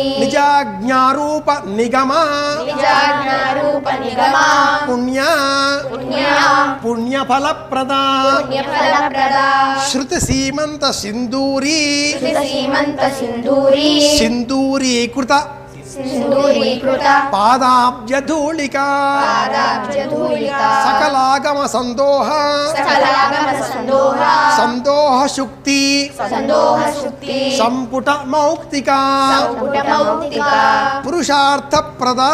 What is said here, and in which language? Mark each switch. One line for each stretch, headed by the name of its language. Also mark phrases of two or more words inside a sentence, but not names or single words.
Sanskrit: నిజాజ్ఞారూప నిగమ నిజాజ్ఞారూప నిగమ పుణ్య పుణ్య పుణ్యఫలప్రద పుణ్యఫలప్రద శృతి సీమంత సింధూరీ సీమంత సింధూరి సింధూరీకృత सिन्दूरीकृता पादाब्जधूलिका पादाब्जधूलिका सकलागम संदोह सकलागमसन्दोह संदोहशुक्ति सन्दोहशुक्ति संपुट मौक्तिका सम्पुटमौक्तिका पुरुषार्थप्रदा